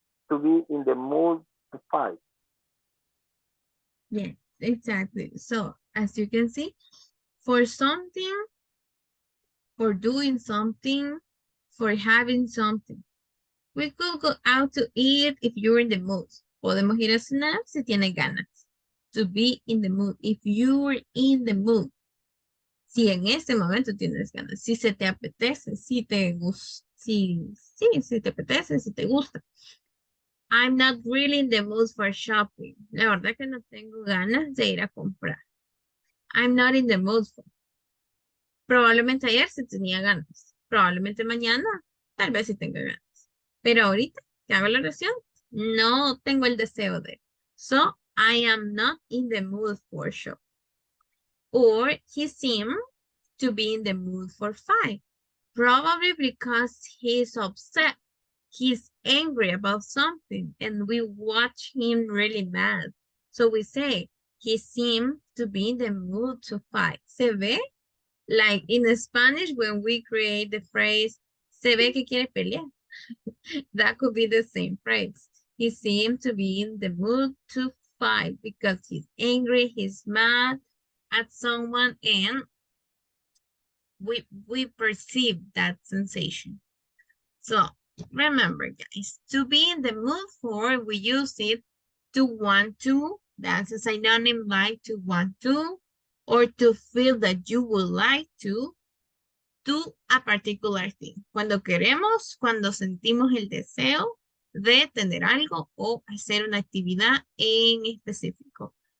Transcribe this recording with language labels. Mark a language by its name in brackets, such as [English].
[English] to be in the mood to fight. Yes, exactly. So, as you can see, for something, for doing something, for having something. We could go out to eat if you're in the mood. [Spanish] Podemos ir a cenar si tiene ganas. [English] To be in the mood. If you're in the mood. [Spanish] Si en este momento tienes ganas. Si se te apetece, si te gusta. Si te apetece, si te gusta. [English] I'm not really in the mood for shopping. [Spanish] La verdad que no tengo ganas de ir a comprar. [English] I'm not in the mood for. [Spanish] Probablemente ayer sí tenía ganas. Probablemente mañana, tal vez sí tenga ganas. Pero ahorita que hago la oración, no tengo el deseo de. [English] So, I am not in the mood for show. Or he seemed to be in the mood for fight. Probably because he's upset. He's angry about something and we watch him really mad. So we say, he seemed to be in the mood to fight. [Spanish] ¿Se ve? [English] Like in Spanish, when we create the phrase, [Spanish] se ve que quiere pelear. [English] That could be the same phrase. He seemed to be in the mood to fight because he's angry, he's mad at someone, and we perceive that sensation. So remember, guys, to be in the mood for, we use it to want to, that's a synonym like to want to, or to feel that you would like to do a particular thing. [Spanish] Cuando queremos, cuando sentimos el deseo de tener algo o hacer una actividad en específico.